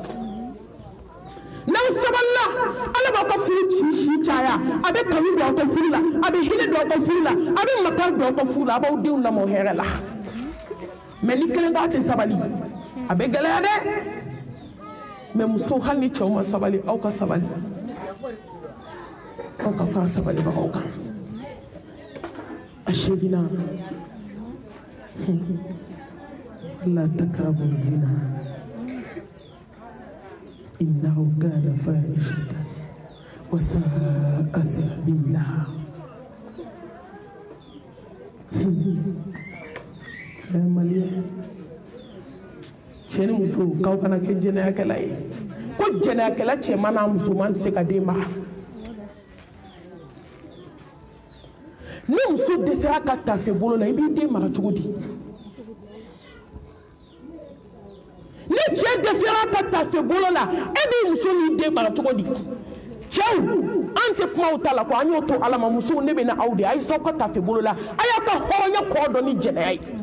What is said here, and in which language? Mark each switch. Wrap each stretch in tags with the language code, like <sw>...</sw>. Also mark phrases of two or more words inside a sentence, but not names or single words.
<bm>n'aw sabalila ala b'aw ka furu si caya a bɛ kanu don aw ka furu la a bɛ hinɛ don aw ka furu la a bɛ makari don aw ka furu la a b'aw denw lamɔ hɛrɛ la mais ni kelen k'a tɛ sabali a bɛ gɛlɛya dɛ mais musow hali ni cɛw ma sabali aw ka sabali aw ka fara sabalibagaw kan a 8nan</bm> <ar>لا تقربوا الزنا إنه كان فاحشة وساء سبيلا</ar> <bm>Maliya cɛ ni muso k'aw kana kɛ jɛnɛyakɛla ye ko jɛnɛyakɛla cɛman n'a musoman tɛ se ka den mara ni muso dɛsɛra ka tafe bolo la i b'i den mara cogo di ni cɛ dɛsɛra ka tafe bolo la e b'i muso n'i den mara cogo di cɛw an tɛ kuma o ta la ko an y'o to ala ma musow ne bɛ na aw de a ye s'aw ka tafe bolo la a y'a ka hɔrɔnya kɔrɔ dɔn ni jɛnɛya ye</bm>